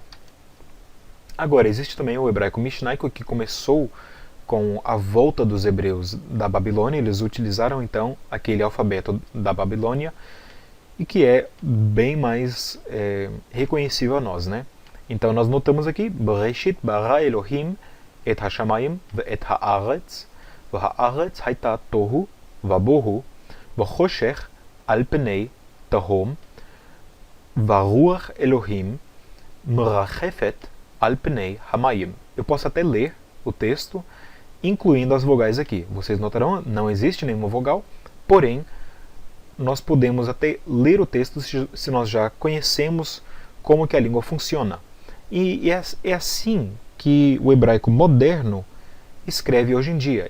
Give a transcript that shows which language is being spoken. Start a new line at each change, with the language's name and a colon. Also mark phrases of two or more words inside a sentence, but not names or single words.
Portuguese: Agora, existe também o hebraico mishnaico, que começou com a volta dos hebreus da Babilônia. Eles utilizaram então aquele alfabeto da Babilônia e que é bem mais reconhecível a nós, né? Então nós notamos aqui,
Hebrew: בראשית ברא אלהים את השמים ואת הארץ, והארץ היתה תהו ובהו, וחשך על פני תהום, ורוח אלהים מרחפת על פני המים.
Portuguese: Eu posso até ler o texto, incluindo as vogais aqui. Vocês notarão, não existe nenhuma vogal, porém, nós podemos até ler o texto se nós já conhecemos como que a língua funciona. E é assim que o hebraico moderno escreve hoje em dia.